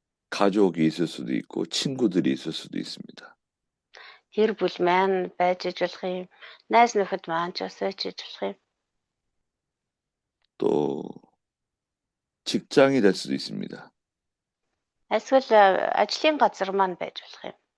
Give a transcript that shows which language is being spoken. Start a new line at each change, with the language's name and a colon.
Korean: 가족이 있을 수도 있고 친구들이 있을 수도 있습니다.
Mongolian: Гэр бүл маань байж иж болох юм. Найз нөхөд маань ч бас байж иж болох юм.
Korean: 또 직장이 될 수도 있습니다.
Mongolian: Эсвэл ажлын газар маань байж болох юм.